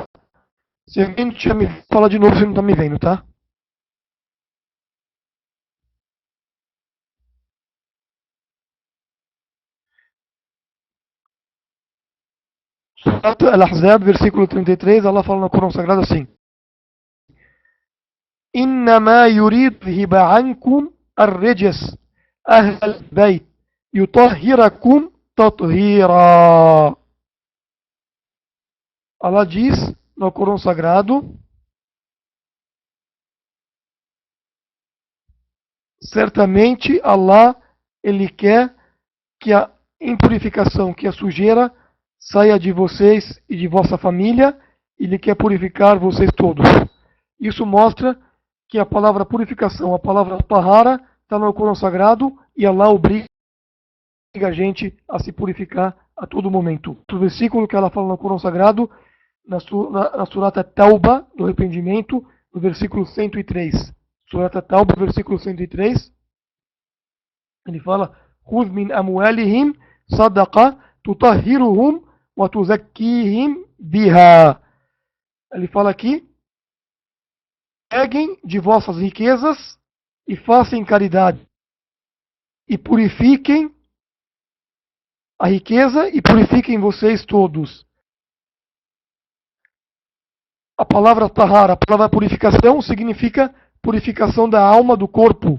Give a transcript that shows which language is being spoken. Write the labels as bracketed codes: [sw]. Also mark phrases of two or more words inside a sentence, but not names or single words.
[pt] Se alguém tinha me fala de novo se não está me vendo, tá? Surat Al-Ahzab, versículo 33, Allah fala no Corão Sagrado assim: [ar] إنما يريد عنكم الرجس أهل البيت يطهركم تطهيرا. [pt] Allah diz no Corão Sagrado: certamente Allah, ele quer que a impurificação, que a sujeira saia de vocês e de vossa família, e ele quer purificar vocês todos. Isso mostra que a palavra purificação, a palavra tahara, está no Corão Sagrado e Allah obriga a gente a se purificar a todo momento. O versículo que ela fala no Corão Sagrado, na surata Tauba, do arrependimento, no versículo 103. Surata Tauba, versículo 103, ele fala: [ar] خُذْ مِنْ أَمْوَالِهِمْ صَدَقَةً تُطَهِّرُهُمْ وَتُزَكِّيهِمْ بِهَا. [pt] Ele fala aqui: peguem de vossas riquezas e façam caridade, e purifiquem a riqueza e purifiquem vocês todos. A palavra tahara, a palavra purificação, significa purificação da alma, do corpo.